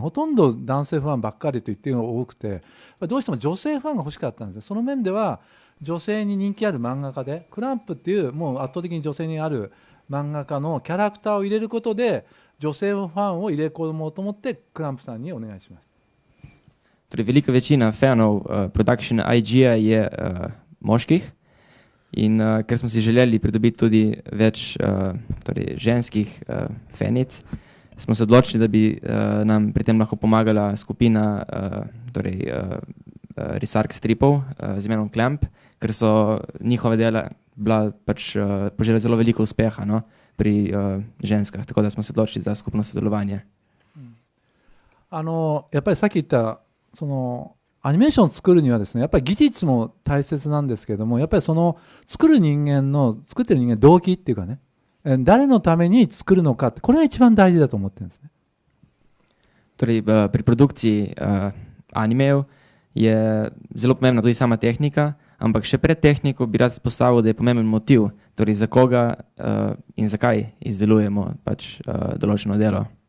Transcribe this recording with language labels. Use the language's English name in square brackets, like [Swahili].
[Japanese] ほとんど男性ファンばっかりと言ってるのが多くて、どうしても女性ファンが欲しかったんです。その面では女性に人気ある漫画家で、クランプっていうもう圧倒的に女性にある漫画家のキャラクターを入れることで女性ファンを入れ込もうと思ってクランプさんにお願いしました。 [Slovenian] Torej, velika večina fanov Production IG-ja je moških In ker smo si želeli pridobiti tudi več torej ženskih fanic, smo se odločili, da bi nam pri tem lahko pomagala skupina torej, risark stripov z imenom Clamp, ker so njihove dela bila pač požela zelo veliko uspeha, no, pri ženskah, tako da smo se odločili za skupno sodelovanje. [Japanese] やっぱりさっき言ったそのアニメーションを作るにはですね、やっぱり技術も大切なんですけども、やっぱりその作ってる人間の動機っていうかね、誰のために作るのかって、これが一番大事だと思ってるんですね。 [Slovenian] Torej, pri produkciji animejev je zelo pomembna tudi sama tehnika, ampak še pred tehniko bi rad izpostavil, da je pomemben motiv, torej za koga in zakaj izdelujemo pač določeno delo.